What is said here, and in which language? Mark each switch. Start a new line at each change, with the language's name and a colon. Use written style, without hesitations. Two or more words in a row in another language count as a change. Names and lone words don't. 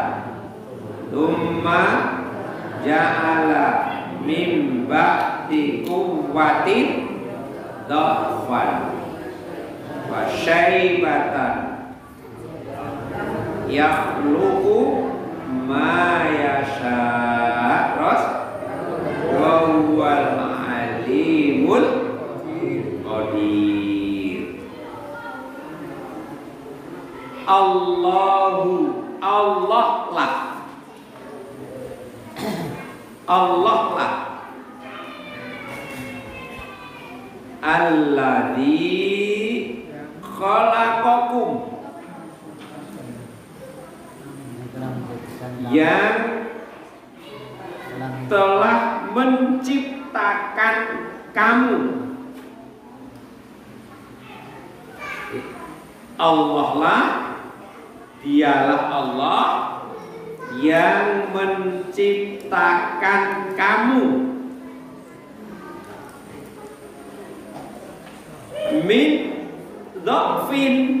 Arabic: ثُمَّ جَعَلَ مِنْ بَعْدِ قُوَّةٍ ضَعْفًا وَشَيْبَةً يَخْلُقُ مَا يَشَاءُ. Terus وَهُوَ الْعَلِيمُ الْعَلِيمُ الْقَدِيرُ. Allahu, Allah lah, Allah lah, الَّذِي خَلَقَكُمْ,
Indonesian: yang telah menciptakan kamu. Allah lah, dialah Allah yang menciptakan kamu
Arabic: مِنْ ضَعْفٍ.